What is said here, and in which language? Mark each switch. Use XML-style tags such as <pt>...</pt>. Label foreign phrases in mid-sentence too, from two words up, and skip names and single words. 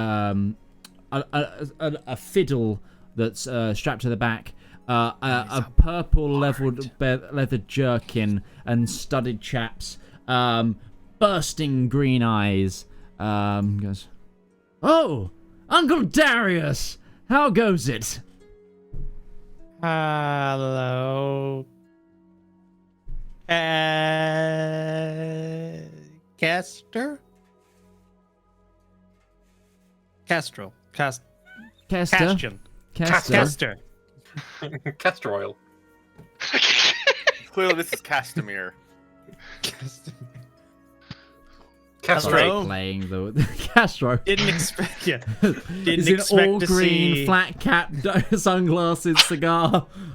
<en>fiddle that's strapped to the back, a purple leather jerkin and studded chaps, bursting green eyes. Goes, "Oh, Uncle Darius! How goes it?" Hello. Kester? Kestrel. Kester. Castian. Kester. Kester. Castor oil. Clearly, this is Castamere. Castrate. Playing the Castro. Didn't expect. Yeah. Didn't He's in expect all to green, see. flat cap, sunglasses, cigar.</en>